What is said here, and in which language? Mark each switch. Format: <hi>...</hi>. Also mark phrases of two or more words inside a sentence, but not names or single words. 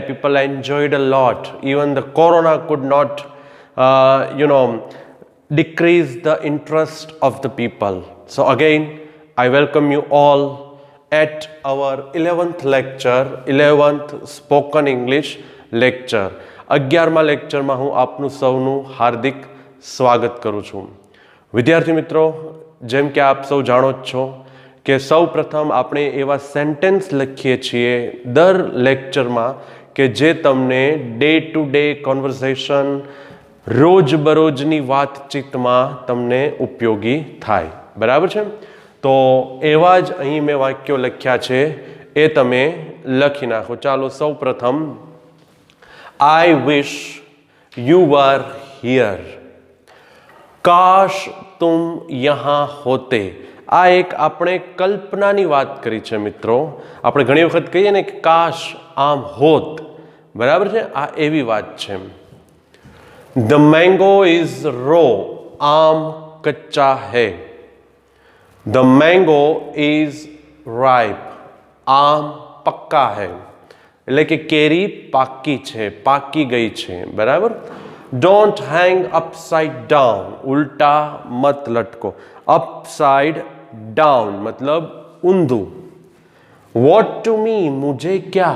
<en>People enjoyed a lot. Even the Corona could not, decrease the interest of the people. So again, I welcome you all at our 11th lecture, 11th spoken English</en> <gu>લેક્ચર 11મા લેક્ચરમાં હું આપનું સૌનું હાર્દિક સ્વાગત કરું છું. વિદ્યાર્થી મિત્રો, જેમ કે આપ સૌ જાણો જ છો કે સૌ પ્રથમ આપણે એવા સેન્ટેન્સ લખીએ છીએ દર લેક્ચરમાં કે જે તમને</gu> <en>day to day conversation,</en> <gu>રોજબરોજની વાતચીતમાં તમને ઉપયોગી થાય. બરાબર છે? તો એવા જ અહીં મેં વાક્યો લખ્યા છે, એ તમે લખી નાખો. ચાલો સૌ પ્રથમ</gu> <en>I wish you were here.</en> <hi>काश तुम यहां होते.</hi> <gu>આ એક આપણે કલ્પનાની વાત કરી છે મિત્રો. આપણે ઘણી વખત કહીએ ને કે કાશ આમ હોત. બરાબર છે? આ એવી વાત છે.</gu> <en>The mango is raw.</en> <hi>आम कच्चा है.</hi> <en>The mango is ripe.</en> <hi>आम पक्का है.</hi> <gu>એટલે કે કેરી પાકી છે, પાકી ગઈ છે. બરાબર?</gu> <en>Don't hang upside down.</en> <hi>उलटा मत लटको.</hi> <en>upside down</en> <gu>મતલબ ઊંધું.</gu> <en>What to me,</en> <hi>मुझे क्या.</hi>